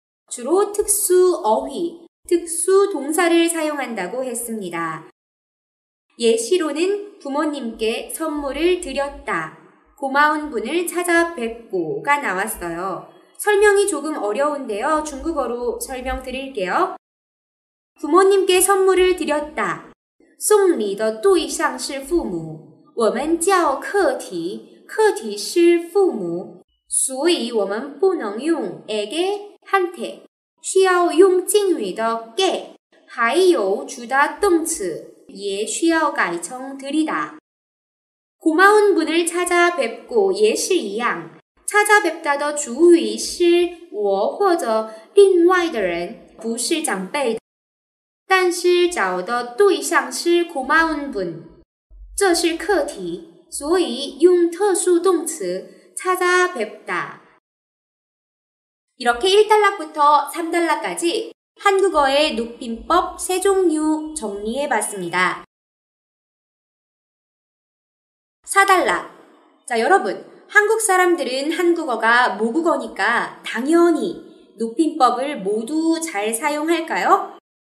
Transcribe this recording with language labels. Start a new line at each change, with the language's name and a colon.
Korean: 주로 특수 어휘, 특수 동사를 사용한다고 했습니다. 예시로는 부모님께 선물을 드렸다, 고마운 분을 찾아뵙고가 나왔어요. 설명이 조금 어려운데요. 중국어로 설명드릴게요. 부모님께 선물을 드렸다.
Chinese: 送礼的对象是父母，我们叫客体，客体是父母，所以我们不能用 에게, 한테， 需要用敬语的给，还有주다动词也需要改成드리다。
Korean: 고마운 분을 찾아뵙고
Chinese: 也是一样，찾아뵙다的主语是我或者另外的人，不是长辈。但是找的对象是고마운 분，这是课题，所以用特殊动词찾아뵙다。
Korean: 이렇게 1단락부터 3단락까지 한국어의 높임법 3종류 정리해봤습니다. 4단락. 자, 여러분, 한국 사람들은 한국어가 모국어니까 당연히 높임법을 모두 잘 사용할까요?